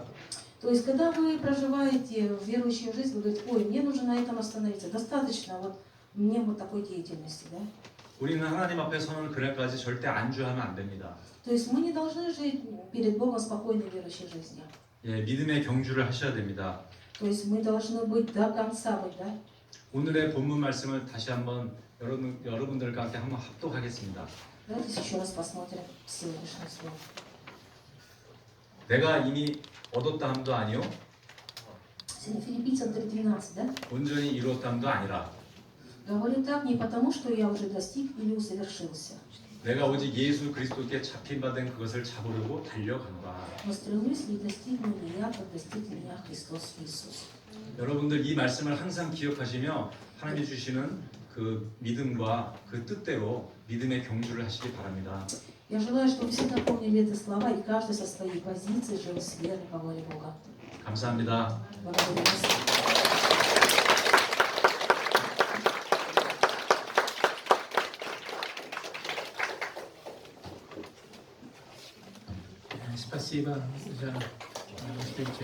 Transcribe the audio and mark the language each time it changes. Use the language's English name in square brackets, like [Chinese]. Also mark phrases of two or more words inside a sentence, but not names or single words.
[Russian] То есть, когда вы проживаете верующую жизнь, вы говорите, ой, мне нужно на этом остановиться, достаточно вот мне вот такой деятельности, да? [Korean] 우리는 하나님 앞에 서는 그날까지 절대 안주하면 안 됩니다. [Russian] То есть мы не должны жить перед Богом спокойной верующей жизнью. [Korean] 예, 믿음의 경주를 하셔야 됩니다. [Russian] То есть мы должны быть до конца быть, да? [Korean] 오늘의 본문 말씀을 다시 한번 여러분들과 함께 한번 합독하겠습니다. [Russian] Давайте еще раз посмотрим сегодняшнее слово. [Korean] 내가 이미 얻었다 함도 아니요 [Russian] Сегодня Филиппийцам 3:12, да? [Korean] 온전히 이루었다 함도 아니라 [Russian] Говорю так не потому, что я уже достиг или усовершился, [Korean] 내가 오직 예수 그리스도께 잡힌 바 된 그것을 잡으려고 달려간다. [Russian] но стремлюсь ли достигну ли я, как достиг меня Христос Иисус. [Korean] 여러분들 이 말씀을 항상 기억하시며 하나님이 주시는 그 믿음과 그 뜻대로 믿음의 경주를 하시기 바랍니다. [Russian] Я желаю, чтобы все напомнили эти слова, и каждый со своей позиции жил с верой по воле Бога. [Korean] 감사합니다. [Russian] Благодарю вас. Спасибо за встречу.